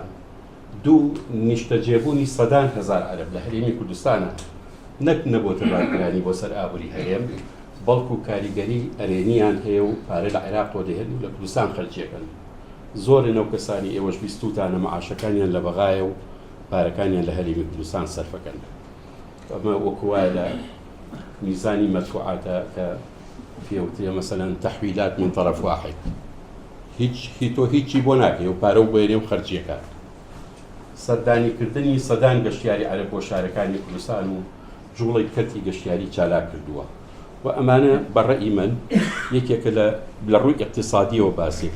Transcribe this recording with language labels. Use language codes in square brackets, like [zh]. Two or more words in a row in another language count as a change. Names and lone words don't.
[ckb] دوو نیشتەجێبوونی سەدان هەزار عەرەب لە هەرێمی کوردستانە، نەک نەبۆتە ڕاگرانی بۆ سەر ئابووری هەرێم، بەڵکو کاریگەری ئەرێنیان هەیە و پارە لە عێراق تۆ دەهێن و لە کوردستان خەرجیەکەن. زۆرن ئەو کەسانی ئێوەش بیستوتانە مەعاشەکانیان لە بەغایە و پارەکانیان لە هەرێمی کوردستان سەرفەکەن. ئەمە وەکوایە لە میزانی مەدفوعاتە کە فێوترێ مەسەلەن [ar] تەحویلات من طرف واحد، [ckb] هیچی بۆ ناکەی و پارە و بێنێ و خەرجیەکە. سەردانیکردنی سەدان گەشتیاری عەرەب بۆ شارەکانی کوردستان و جوڵی کەرتی گەشتیاری چالاک کردووە و ئەمانە بەڕێی من یەکێکە لە ڕووی اقتصادیەوە باسیەکە.